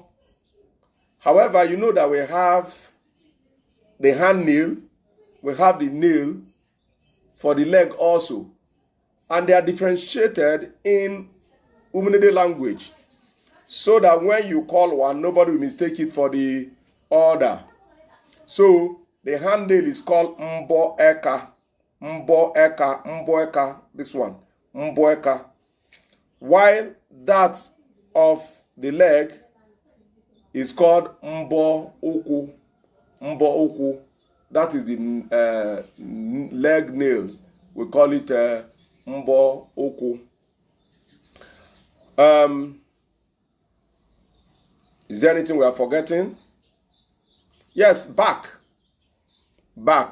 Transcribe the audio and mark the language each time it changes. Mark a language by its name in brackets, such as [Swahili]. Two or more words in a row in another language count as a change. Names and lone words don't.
[English] However, you know that we have the hand nail, we have the nail for the leg also. And they are differentiated in Umunede language, so that when you call one, nobody will mistake it for the other. So the hand nail is called [Igbo] mbo eka. Mbo eka, mbo eka, [English] this one, [Igbo] mbo eka. [English] While that of the leg is called [Igbo] mbo uku. Mbo uku. [English] That is the leg nail. We call it [Igbo] mbo uku. [English] Is there anything we are forgetting? Yes, back. Back.